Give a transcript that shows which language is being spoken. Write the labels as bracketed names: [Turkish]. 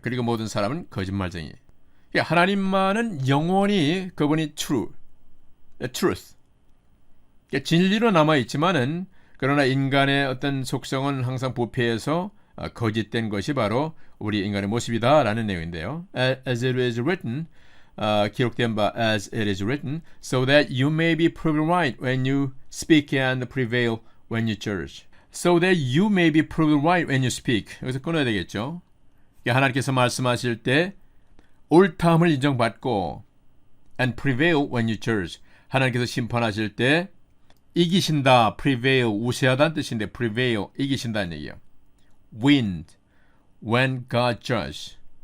[Korean] 그리고 모든 사람은 거짓말쟁이. 그러니까 하나님만은 영원히 그분이 true, truth. 그러니까 진리로 남아있지만은 그러나 인간의 어떤 속성은 항상 부패해서 거짓된 것이 바로 우리 인간의 모습이다라는 내용인데요. [English] As it is written, [Korean] 기록된 바 [English] as it is written, so that you may be proven right when you speak and prevail when you judge. So that you may be proven right when you speak. [Korean] 여기서 끊어야 되겠죠. 하나님께서 말씀하실 때 옳다함을 인정받고 [English] and prevail when you judge. [Korean] 하나님께서 심판하실 때 이기신다, prevail, 우세하다는 뜻인데 prevail, 이기신다는 얘기예요. [English] win, when God judge.